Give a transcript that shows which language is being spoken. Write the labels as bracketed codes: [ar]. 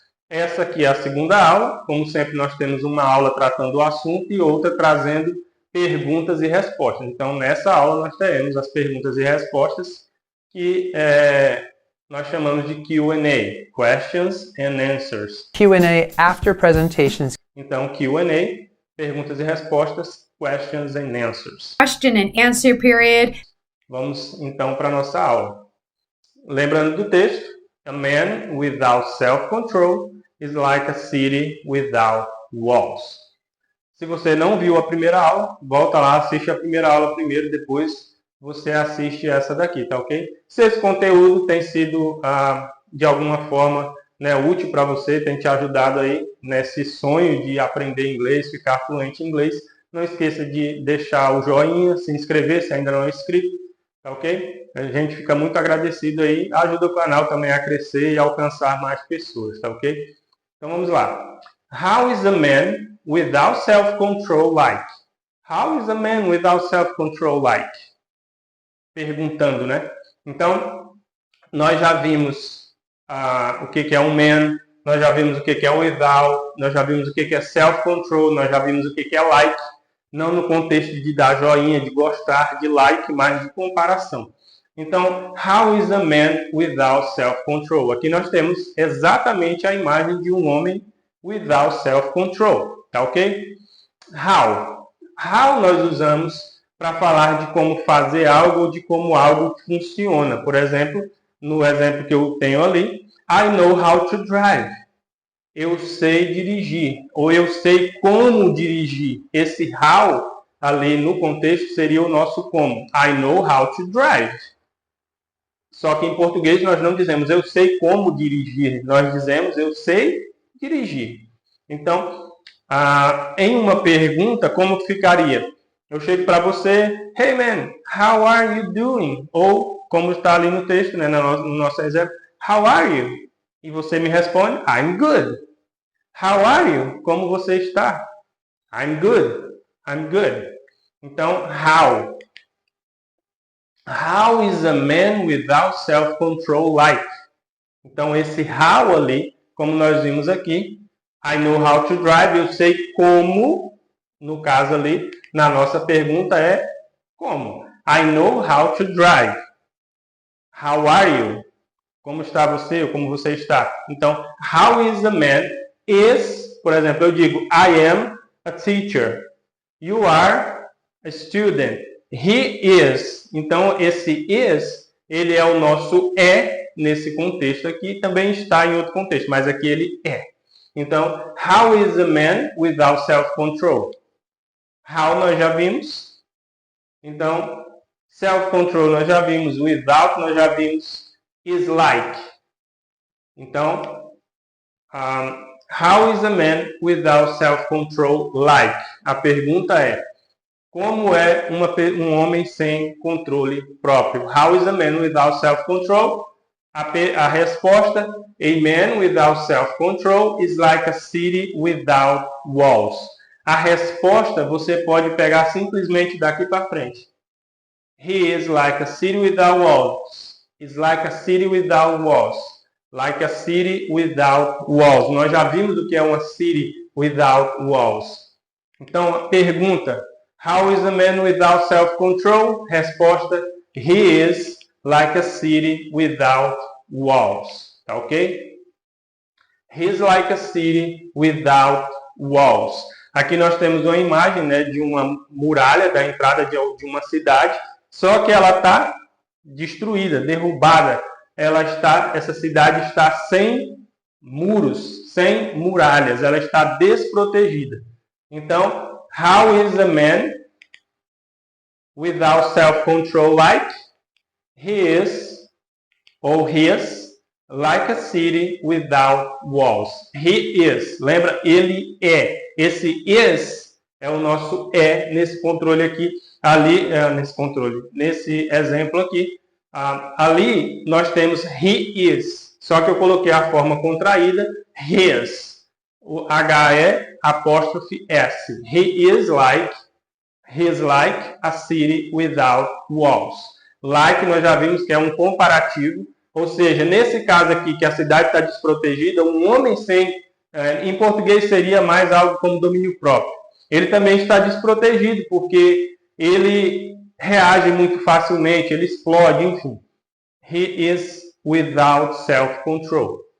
[pt] Essa aqui é a segunda aula. Como sempre, nós temos uma aula tratando o assunto e outra trazendo perguntas e respostas. Então, nessa aula, nós teremos as perguntas e respostas que nós chamamos de Q&A, [en] Questions and Answers. Q&A after presentations. [pt] Então, Q&A, perguntas e respostas, Questions and Answers. [en] Question and answer period. [pt] Vamos, então, para a nossa aula. Lembrando do texto, [en] a man without self-control is like a city without walls. [pt] Se você não viu a primeira aula, volta lá, assiste a primeira aula primeiro, depois você assiste essa daqui, tá ok? Se esse conteúdo tem sido, de alguma forma, útil para você, tem te ajudado aí nesse sonho de aprender inglês, ficar fluente em inglês, não esqueça de deixar o joinha, se inscrever se ainda não é inscrito, tá ok? A gente fica muito agradecido aí, ajuda o canal também a crescer e alcançar mais pessoas, tá ok? Então vamos lá. [en] How is a man without self-control like? How is a man without self-control like? [pt] Perguntando, né? Então, nós já vimos o que é um man, nós já vimos o que é without, nós já vimos o que é self-control, nós já vimos o que é like, não no contexto de dar joinha, de gostar, de like, mas de comparação. [en] Então, how is a man without self-control? [pt] Aqui nós temos exatamente a imagem de um homem without self-control, tá ok? How? How nós usamos para falar de como fazer algo ou de como algo funciona. Por exemplo, no exemplo que eu tenho ali, [en] I know how to drive. [pt] Eu sei dirigir, ou eu sei como dirigir. Esse how ali no contexto seria o nosso como. [en] I know how to drive. [pt] Só que em português nós não dizemos eu sei como dirigir, nós dizemos eu sei dirigir. Então, em uma pergunta, como ficaria? Eu chego para você, [en] hey man, how are you doing? [pt] Ou, como está ali no texto, né, no nosso exemplo, [en] how are you? E você me responde, I'm good. How are you? [pt] Como você está? [en] I'm good. I'm good. [pt] Então, how? [en] How is a man without self-control like? [pt] Então, esse how ali, como nós vimos aqui, [en] I know how to drive, [pt] eu sei como, no caso ali, na nossa pergunta é como? [en] I know how to drive. How are you? [pt] Como está você? Ou como você está? [en] Então, how is a man is, [pt] por exemplo, eu digo, [en] I am a teacher. You are a student. He is. [pt] Então, esse is, ele é o nosso nesse contexto aqui. Também está em outro contexto, mas aqui ele é. [en] Então, how is a man without self-control? [pt] How nós já vimos. Então, self-control nós já vimos. Without nós já vimos. Is like. [en] Então, how is a man without self-control like? [pt] A pergunta é, como é um homem sem controle próprio? [en] How is a man without self-control? [pt] A resposta, [en] a man without self-control is like a city without walls. [pt] A resposta você pode pegar simplesmente daqui para frente. [en] He is like a city without walls. Is like a city without walls. Like a city without walls. [pt] Nós já vimos o que é uma city without walls. Então, a pergunta, [en] how is a man without self-control? Resposta, he is like a city without walls. [pt] Tá ok? [en] He is like a city without walls. [pt] Aqui nós temos uma imagem, né, de uma muralha da entrada de uma cidade, só que ela está destruída, derrubada. Essa cidade está sem muros, sem muralhas, ela está desprotegida. [en] Então, how is a man without self-control like? He is, ou his, like a city without walls. He is. [pt] Lembra? Ele é. Esse is é o nosso nesse controle aqui. Ali, nesse exemplo aqui. Ali nós temos he is. só que eu coloquei a forma contraída, his. O H-E apóstrofe S. [en] He is like a city without walls. [pt] Like nós já vimos que é um comparativo, ou seja, nesse caso aqui que a cidade está desprotegida, um homem sem, em português seria mais algo como domínio próprio. Ele também está desprotegido porque ele reage muito facilmente, ele explode, enfim. [en] He is without self-control.